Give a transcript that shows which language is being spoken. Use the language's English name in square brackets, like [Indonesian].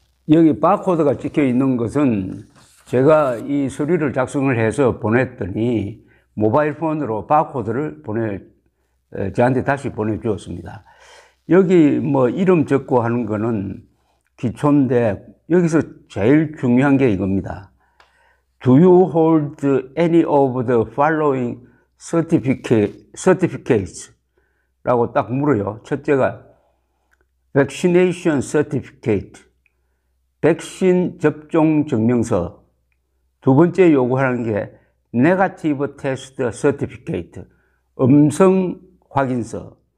[Korean] 여기 바코드가 찍혀 있는 것은 제가 이 서류를 작성을 해서 보냈더니 모바일 폰으로 바코드를 저한테 다시 보내주었습니다. 여기 뭐 이름 적고 하는 거는 기초인데 여기서 제일 중요한 게 이겁니다. [English] Do you hold any of the following certificates? [Korean] 라고 딱 물어요. 첫째가 vaccination certificate, 백신 접종 증명서. 두 번째 요구하는 게 negative test certificate, 음성 확인서.